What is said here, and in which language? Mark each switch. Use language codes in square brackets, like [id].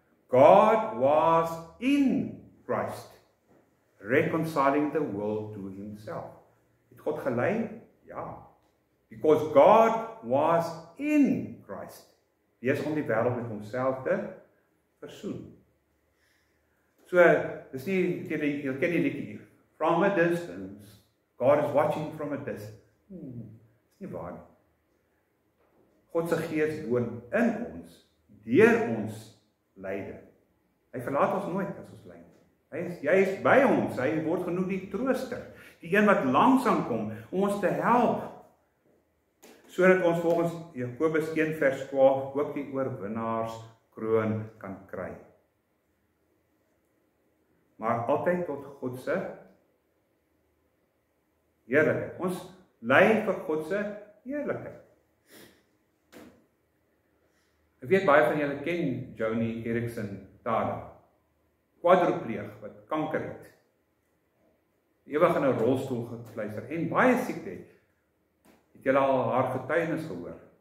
[en] God was in Christ, reconciling the world to himself. [af] Het God gelei? Ja. [en] Because God was in Christ. [af] Besig om die wêreld met homself te versoen. So, dis nie, jy ken die liedjie, [en] from a distance, God is watching from a distance. [af] Dis nie waar nie. God se Gees woon in ons, deur ons lyde. Hy verlaat ons nooit as ons ly. Jy is by ons, hy word genoem die trooster, die een wat langsam kom om ons te help, sodat ons volgens Jakobus 1 vers 12 ook die oorwinnaarskroon kan kry. Maar altyd tot God se heerlikheid. Ons ly vir God se heerlikheid. Ek weet baie van julle ken Joni Eareckson Tada, kwadripleeg wat kanker het, ewig in 'n rolstoel gekluister en baie siekte het. Het julle al haar getuienis gehoor?